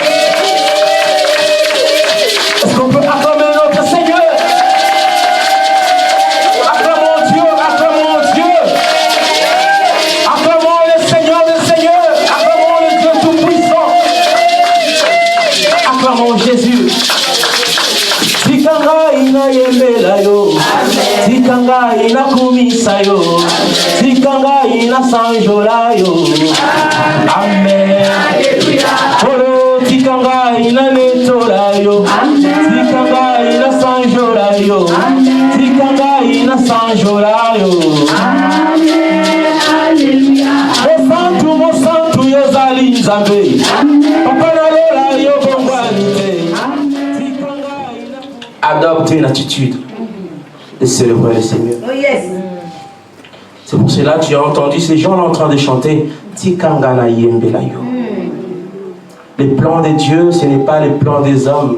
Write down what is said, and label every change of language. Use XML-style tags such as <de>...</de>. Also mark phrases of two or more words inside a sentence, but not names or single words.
<fr>Est-ce qu'on peut acclamer notre Seigneur? Acclamons Dieu, acclamons Dieu. Acclamons le Seigneur des Seigneurs. Acclamons le Dieu tout-puissant. Acclamons Jésus.</fr> <ln>Tikanga ina yembela yo, tikanga ina kumisa yo, tikanga ina sanjola yo. Amen. Olo tikanga ina netola yo, tikanga ina sanjola yo, tikanga ina sanjola yo. Mo santu yo zali nzambe, papa na lola yo bongwanite.</ln> <fr>Adopte une attitude de célébrer le Seigneur.</fr> <en>Oh yes.</en> <fr>C'est pour cela que tu as entendu ces gens là en train de chanter</fr> <ln>Tikangana Yembelayo.</ln> <fr>Les plans de Dieu, ce n'est pas les plans des hommes.</fr>